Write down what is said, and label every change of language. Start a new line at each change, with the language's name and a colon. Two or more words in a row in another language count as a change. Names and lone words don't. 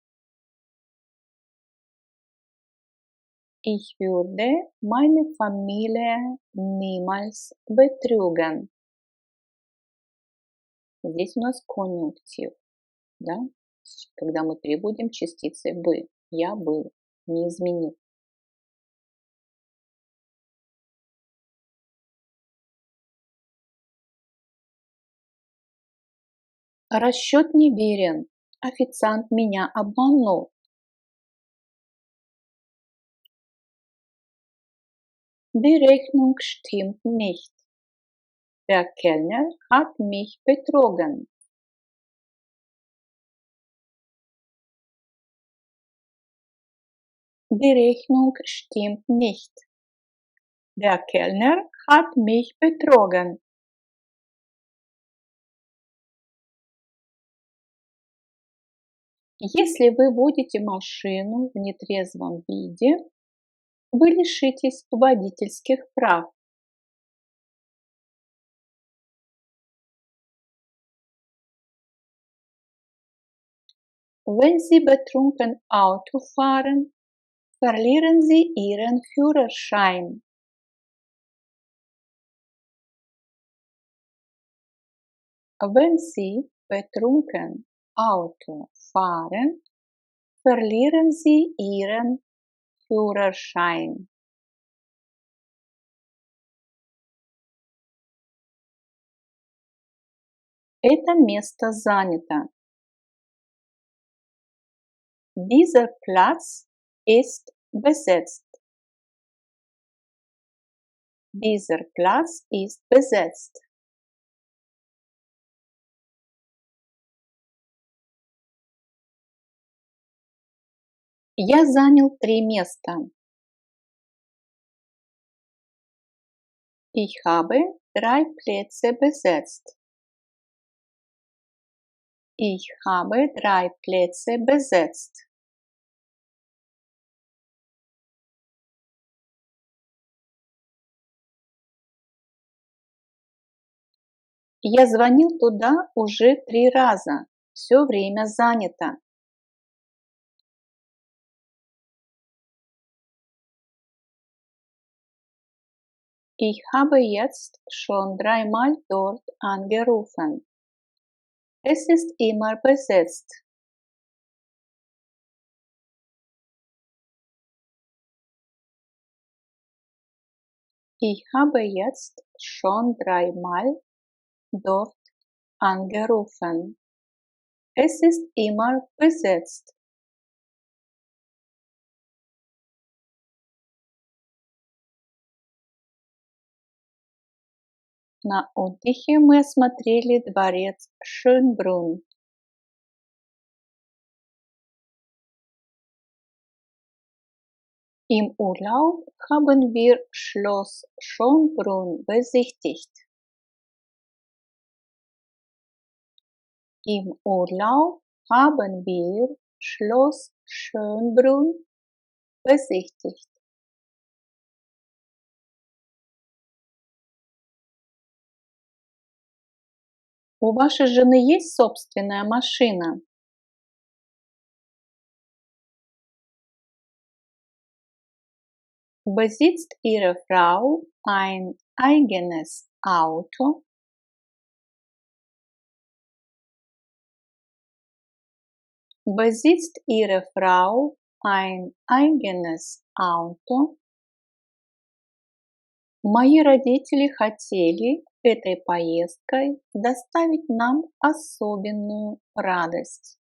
German: Ich würde meine Familie niemals betrügen.
Russian: Здесь у нас конъюнктив, да? Когда мы переводим частицы бы. Я бы не изменил. Расчет неверен. Официант меня обманул.
German: Die Rechnung stimmt nicht. Der Kellner hat mich betrogen. Die Rechnung stimmt nicht. Der Kellner hat mich betrogen.
Russian: Если вы водите машину в нетрезвом виде, вы лишитесь водительских прав.
German: Wenn Sie betrunken Auto fahren, verlieren Sie Ihren Führerschein. Wenn Sie betrunken Auto fahren, verlieren Sie Ihren Führerschein.
Russian: Это место занято.
German: Dieser Platz ist besetzt. Dieser Platz ist besetzt.
Russian: Я занял 3 места.
German: Ich habe 3 Plätze besetzt. Ich habe 3 Plätze besetzt.
Russian: Я звонил туда уже 3 раза. Все время занято.
German: Ich habe jetzt schon 3-mal dort angerufen. Es ist immer besetzt. Ich habe jetzt schon 3-mal dort angerufen. Es ist immer besetzt.
Russian: На отдыхе мы осмотрели дворец Schönbrunn.
German: Im Urlaub haben wir Schloss Schönbrunn besichtigt. Im Urlaub haben wir Schloss Schönbrunn besichtigt.
Russian: У вашей жены есть собственная машина?
German: Besitzt Ihre Frau ein eigenes Auto? Besitzt Ihre Frau ein eigenes Auto?
Russian: Мои родители хотели этой поездкой доставить нам особенную радость.